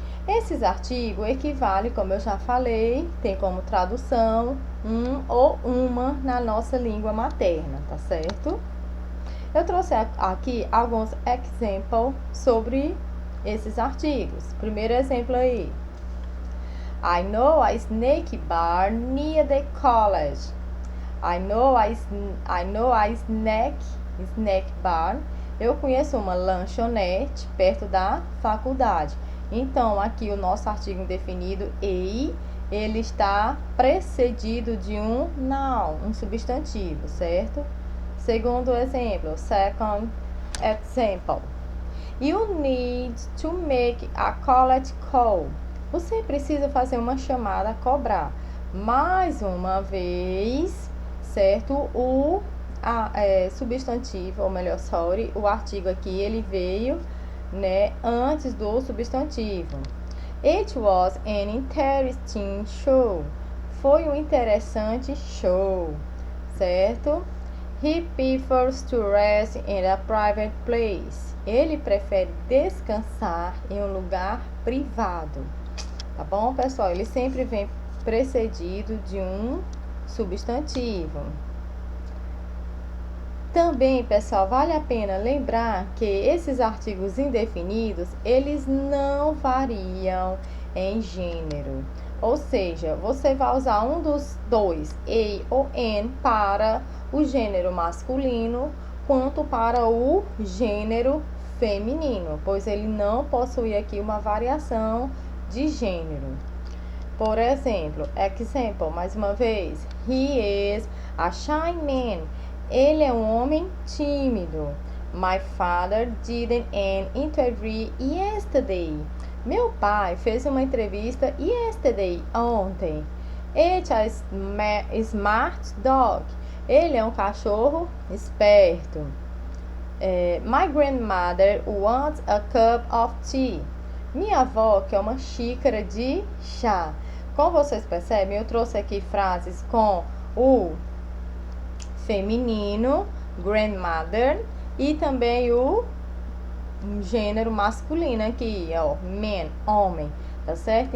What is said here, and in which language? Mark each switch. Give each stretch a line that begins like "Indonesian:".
Portuguese: Esses artigos equivalem, como eu já falei, tem como tradução um ou uma na nossa língua materna, tá certo? Eu trouxe aqui alguns exemplos sobre esses artigos. Primeiro exemplo aí.
English: I know a snake bar near the college. I know a snack bar.
Portuguese: Eu conheço uma lanchonete perto da faculdade. Então, aqui o nosso artigo indefinido ele está precedido de um noun, um substantivo, certo? Segundo exemplo,
English: second example. You need to make a college call.
Portuguese: Você precisa fazer uma chamada a cobrar. Mais uma vez, certo? O substantivo, ou melhor, o artigo aqui, ele veio, né, antes do substantivo.
English: It was an interesting show.
Portuguese: Foi um interessante show, certo?
English: He prefers to rest in a private place.
Portuguese: Ele prefere descansar em um lugar privado. Tá bom, pessoal? Ele sempre vem precedido de um substantivo. Também, pessoal, vale a pena lembrar que esses artigos indefinidos, eles não variam em gênero. Ou seja, você vai usar um dos dois, a ou an, para o gênero masculino, quanto para o gênero feminino, pois ele não possui aqui uma variação de gênero. Por exemplo, mais uma vez,
English: he is a shy man.
Portuguese: Ele é um homem tímido.
English: My father did an interview yesterday.
Portuguese: Meu pai fez uma entrevista
English: yesterday,
Portuguese: ontem.
English: It's a smart dog.
Portuguese: Ele é um cachorro esperto.
English: My grandmother wants a cup of tea.
Portuguese: Minha avó quer uma xícara de chá. Como vocês percebem, eu trouxe aqui frases com o feminino, grandmother, e também o gênero masculino aqui, ó, man, homem, tá certo?